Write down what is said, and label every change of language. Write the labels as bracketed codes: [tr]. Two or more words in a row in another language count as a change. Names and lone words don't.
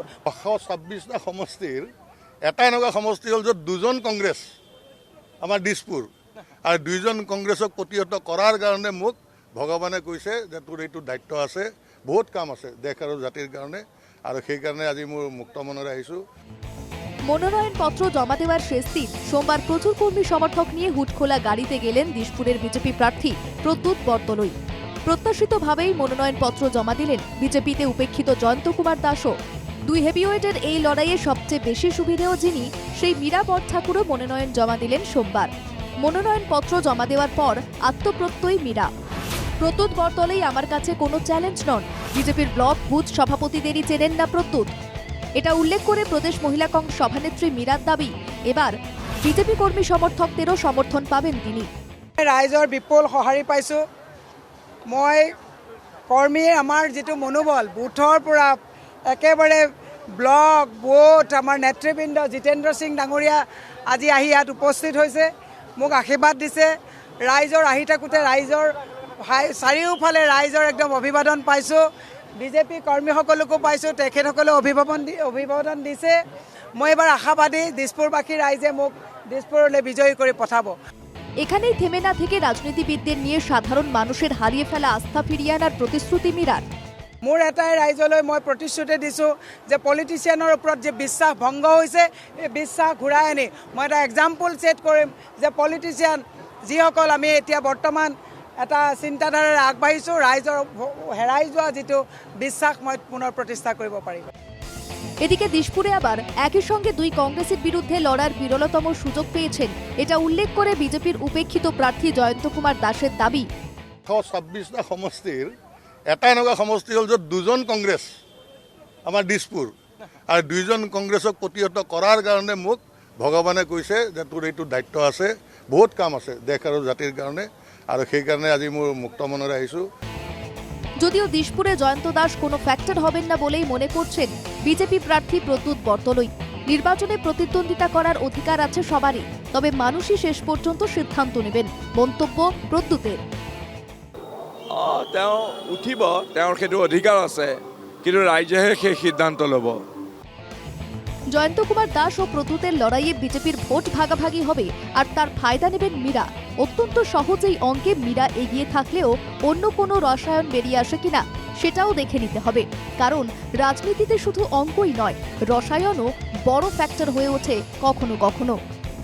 [as] 126টা সমষ্টিৰ এটা এনেকুৱা সমষ্টি হ'ল য'ত দুজন কংগ্ৰেছ আমাৰ দিশপুৰ, আৰু দুইজন কংগ্ৰেছক প্ৰতিহত কৰাৰ কাৰণে মোক ভগৱানে কৈছে যে তোৰ এইটো দায়িত্ব আছে, বহুত কাম আছে দেশ আৰু জাতিৰ কাৰণে, আৰু সেইকাৰণে আজি মোৰ মুক্ত মনেৰে আহিছোঁ। [bn] মনোনয়নপত্র জমা দেওয়ার শেষ দিন সোমবার প্রচুর কর্মী সমর্থক নিয়ে হুটখোলা গাড়িতে গেলেন দিশপুরের বিজেপি প্রার্থী প্রদ্যুৎ বরদলৈ। প্রত্যাশিতভাবেই মনোনয়নপত্র জমা দিলেন বিজেপিতে উপেক্ষিত জয়ন্ত কুমার দাসও। দুই হেভিওয়েটের এই লড়াইয়ে সবচেয়ে বেশি সুবিধেও যিনি, সেই মীরা বরঠাকুরও মনোনয়ন জমা দিলেন সোমবার। মনোনয়নপত্র জমা দেওয়ার পর আত্মপ্রত্যয়ী মীরা। প্রদ্যুৎ বরদলৈ আমার কাছে কোনো চ্যালেঞ্জ নন, বিজেপির [en] block booth [bn] সভাপতিদেরই চেনেন না প্রদ্যুৎ। এটা উল্লেখ করে প্রদেশ মহিলা কংগ্রেস সভানেত্রী মীরার দাবি, এবার বিজেপি কর্মী সমর্থকদেরও সমর্থন পাবেন তিনি। [as] ৰাইজৰ বিপুল সঁহাৰি পাইছোঁ। মই কৰ্মীৰ আমাৰ যিটো মনোবল বুথৰ পৰা একেবাৰে [en] block booth, [as] আমাৰ নেতৃবৃন্দ জিতেন্দ্ৰ সিং ডাঙৰীয়া আজি আহি ইয়াত উপস্থিত হৈছে, মোক আশীৰ্বাদ দিছে। ৰাইজৰ আহি থাকোঁতে ৰাইজৰ চাৰিওফালে ৰাইজৰ একদম অভিবাদন পাইছোঁ। বিজেপি কৰ্মীসকলকো পাইছোঁ, তেখেতসকলে অভিবাদন দিছে। মই এবাৰ আশাবাদী দিশপুৰবাসী ৰাইজে মোক দিশপুৰলৈ বিজয়ী কৰি পঠাব। [bn] এখানেই থেমে না থেকে রাজনীতিবিদদের নিয়ে সাধারণ মানুষের হারিয়ে ফেলা আস্থা ফিরিয়ে আনার প্রতিশ্রুতি মীরার। [as] মোৰ এটাই ৰাইজলৈ মই প্ৰতিশ্ৰুতি দিছোঁ যে পলিটিচিয়ানৰ ওপৰত যে বিশ্বাস ভংগ হৈছে, এই বিশ্বাস ঘূৰাই আনি মই এটা [en] example set [as] কৰিম যে পলিটিচিয়ান যিসকল আমি এতিয়া বৰ্তমান এটা চিন্তাধাৰাৰে আগবাঢ়িছোঁ, ৰাইজৰ হেৰাই যোৱা যিটো বিশ্বাস মই পুনৰ প্ৰতিষ্ঠা কৰিব পাৰিম। [bn] এদিকে দিশপুরে আবার একই সঙ্গে দুই কংগ্রেসের বিরুদ্ধে লড়ার বিরলতম সুযোগ পেয়েছেন, এটা উল্লেখ করে বিজেপির উপেক্ষিত প্রার্থী জয়ন্ত কুমার দাসের দাবি। [as] 126টা সমষ্টিৰ এটা এনেকুৱা সমষ্টি হ'ল য'ত দুজন কংগ্ৰেছ আমাৰ দিশপুৰ, আৰু দুইজন কংগ্ৰেছক প্ৰতিহত কৰাৰ কাৰণে মোক ভগৱানে কৈছে যে তোৰ এইটো দায়িত্ব আছে, বহুত কাম আছে দেশ আৰু জাতিৰ কাৰণে, আৰু সেইকাৰণে আজি মোৰ মুক্ত মনেৰে আহিছোঁ। [bn] যদিও দিশপুরে জয়ন্ত দাস কোনো ফ্যাক্টর হবেন না বলেই মনে করছেন বিজেপি প্রার্থী প্ৰদ্যুৎ বরদলৈ। নির্বাচনে প্রতিদ্বন্দ্বিতা করার অধিকার আছে সবারই, তবে মানুষই শেষ পর্যন্ত সিদ্ধান্ত নেবেন, মন্তব্য প্রদ্যুতের। [as] তেওঁ উঠিব, তেওঁৰ সেইটো অধিকাৰ আছে, কিন্তু ৰাইজেহে সেই সিদ্ধান্ত ল'ব। [bn] জয়ন্ত কুমার দাস ও প্রদ্যুতের লড়াইয়ে বিজেপির ভোট ভাগাভাগি হবে, আর তার ফায়দা নেবেন মীরা। অত্যন্ত সহজেই অঙ্কে মীরা এগিয়ে থাকলেও অন্য কোনো রসায়ন বেরিয়ে আসে কিনা সেটাও দেখে নিতে হবে, কারণ রাজনীতিতে শুধু অঙ্কই নয়, রসায়নও বড় ফ্যাক্টর হয়ে ওঠে কখনো কখনো।